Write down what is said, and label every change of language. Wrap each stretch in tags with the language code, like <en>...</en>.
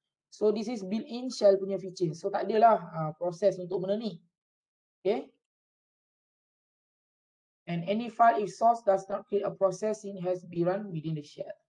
<en>So this is built-in shell</en> <ms>punya</ms> <en>feature.</en> <ms>So tak adalah proses untuk benda ni. Okay.</ms> <en>And any file if source does not create a process it has to be run within the shell.</en>